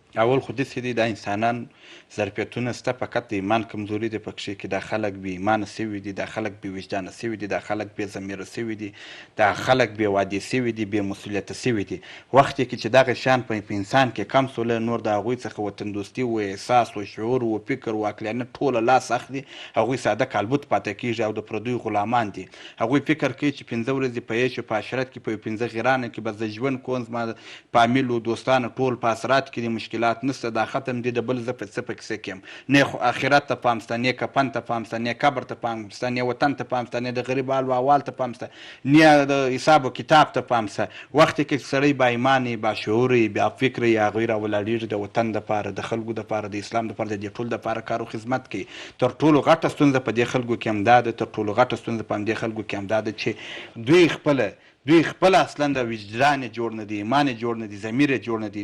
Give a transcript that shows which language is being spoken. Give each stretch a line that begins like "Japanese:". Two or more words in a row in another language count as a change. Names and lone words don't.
Pashto: اول خو داسې دي دا انسانان ظرفیتونه شته، فقط د ایمان کمزوري دی پکښې کې. دا خلک بې ایمانه سوي دي، دا خلک بې وجدانه سوي دي، دا خلک بې ضمیره سوي دي، دا خلک بې وعدې سوي دي، بې مسؤلیته سوي دي. وخت کې چې دغه شیان په انسان کې کم سوله، نور د هغوی څخه وطن دوستي و احساس و شعور و فکر و عقلانیت ټوله لاس اخلي. هغوی ساده کالبوت پاتې کېږي او د پردیو غلامان دي. هغوی فکر کوي چې 5 ورځې په عیش و په عشرت کې په 15 غیرانه کې به زه ژوند کوم، زما فامیل و دوستانه ټول په اثرات کې دي، مشکلات نشته، دا ختم دي، د بل زه په څه په کیسه کې یم. نه خو آخرت ته پام شته، نه کفن ته پام شته، نه قبر ته پام شته، نه وطن ته پام شته، نه د غریب حال و احوال ته پام شته، نه د حساب و کتاب ته پام شته. وخت کې سړی با ایمانه، با شعوري، با فکري، هغوی راولاړېږي د وطن دپاره، د خلکو دپاره، د اسلام دپاره، د دې ټول دپاره کار او خدمت کوي. تر ټولو غټه ستونزه په دې خلکو کې همدا ده، تر ټولو غټه ستونزه په همدې خلکو کې همدا ده چې دوی خپل اصلا د وجدان جوړ نه دي، ایمان جوړ نه دي، ضمیر جوړ نه دي.